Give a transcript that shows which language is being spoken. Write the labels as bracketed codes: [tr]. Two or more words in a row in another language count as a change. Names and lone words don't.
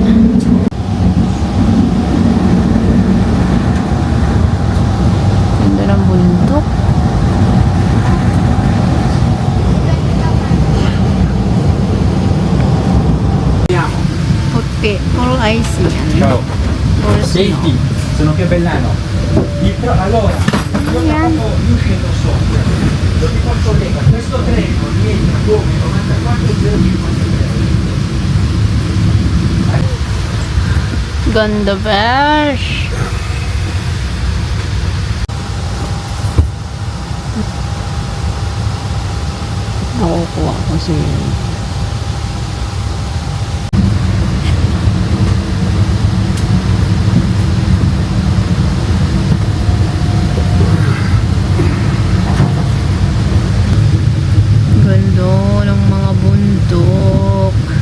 [tl] Ganda ng bundok. Puti. Puro icy yan. [it] Ciao. [tl] Puro snow. [it] Senti, sono Chiavellano. Allora, io [tl] Ayan. [it] io scendo sopra. Lo dico al collega, questo treno rientra come 94 giorni. [tl] Ganda besh. Nakukuha ko siya. Ganda ng mga bundok.